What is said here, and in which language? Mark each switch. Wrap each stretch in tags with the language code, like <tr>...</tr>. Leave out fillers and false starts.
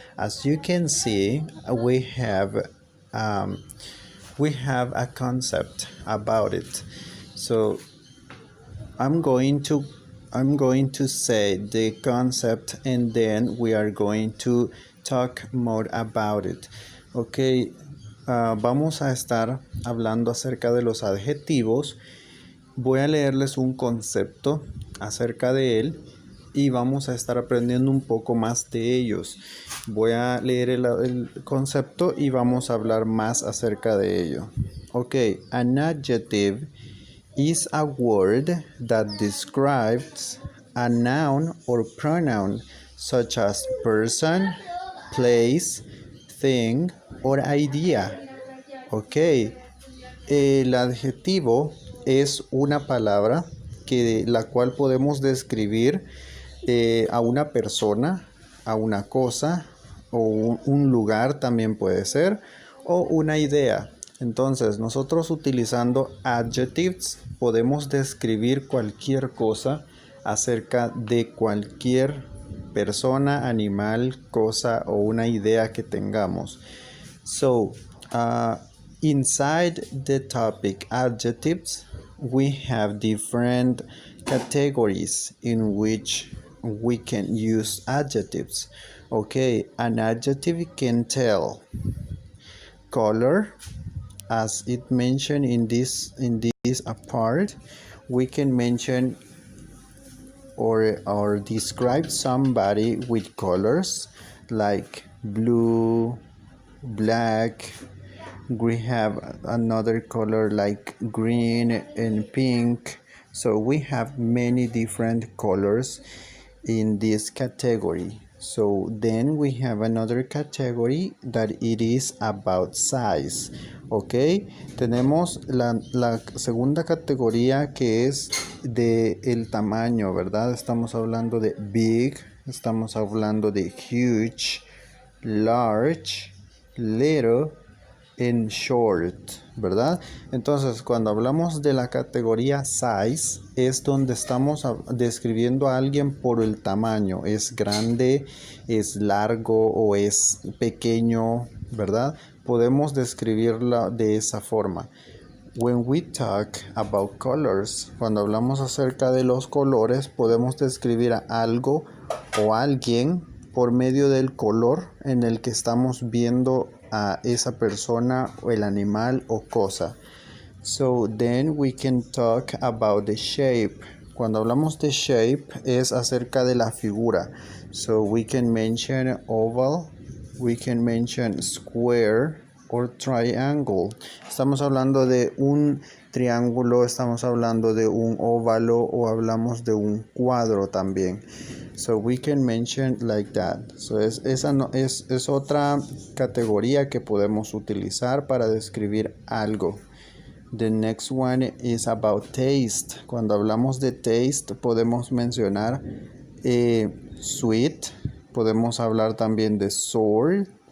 <en>As you can see, um, we have a concept about it. So I'm going to I'm going to say the concept and then we are going to talk more about it.</en> <es>Ok, vamos a estar hablando acerca de los adjetivos. Voy a leerles un concepto acerca de él y vamos a estar aprendiendo un poco más de ellos. Voy a leer el concepto y vamos a hablar más acerca de ello.</es> <en>Ok, an adjective is a word that describes a noun or pronoun such as person, place, thing, or idea.</en> <es>Ok, el adjetivo es una palabra la cual podemos describir a una persona, a una cosa o un lugar también puede ser o una idea. Entonces nosotros utilizando adjectives podemos describir cualquier cosa acerca de cualquier persona, animal, cosa o una idea que tengamos.</es> <en>So, inside the topic adjectives, we have different categories in which we can use adjectives. Okay, an adjective can tell color, as it mentioned in this part. We can mention or describe somebody with colors like blue, black. We have another color like green and pink. So we have many different colors in this category. So then we have another category that it is about size.</en> <es>Ok, tenemos la segunda categoría que es de el tamaño, ¿verdad? Estamos hablando de big, estamos hablando de</es> <en>huge, large, little, in short,</en> <es>¿verdad? Entonces, cuando hablamos de la categoría size, es donde estamos describiendo a alguien por el tamaño. Es grande, es largo o es pequeño, ¿verdad? Podemos describirla de esa forma.</es> <en>When we talk about colors,</en> <es>cuando hablamos acerca de los colores, podemos describir a algo o alguien por medio del color en el que estamos viendo a esa persona o el animal o cosa.</es> <en>So then we can talk about the shape.</en> <es>Cuando hablamos de shape es acerca de la figura.</es> <en>So we can mention oval, we can mention square or triangle.</en> <es>Estamos hablando de un triángulo, estamos hablando de un óvalo o hablamos de un cuadro también.</es> <en>So we can mention like that.</en> <es>So es otra categoría que podemos utilizar para describir algo.</es> <en>The next one is about taste.</en> <es>Cuando hablamos de taste podemos mencionar sweet, podemos hablar también de sour.</es>